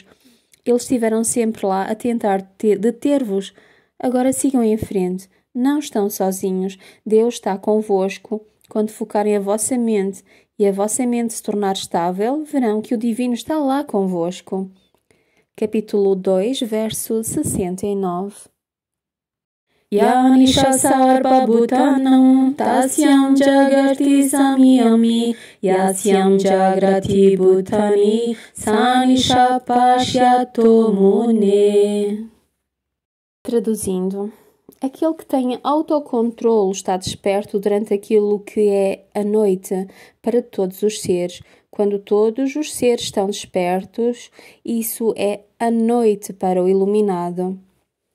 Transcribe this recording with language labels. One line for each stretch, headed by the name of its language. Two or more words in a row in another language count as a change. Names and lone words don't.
Portuguese: Eles estiveram sempre lá a tentar deter-vos. Agora sigam em frente. Não estão sozinhos. Deus está convosco. Quando focarem a vossa mente e a vossa mente se tornar estável, verão que o Divino está lá convosco. Capítulo 2, verso 69.
Sanskrit: या निशा सर्व भूतानां तस्यां जागर्ति संयमी यस्यां जाग्रति भूतानि सा निशा पश्यतो मुनेः.
Portuguese: Traduzindo, aquele que tem autocontrolo está desperto durante aquilo que é a noite para todos os seres. Quando todos os seres estão despertos, isso é a noite para o iluminado.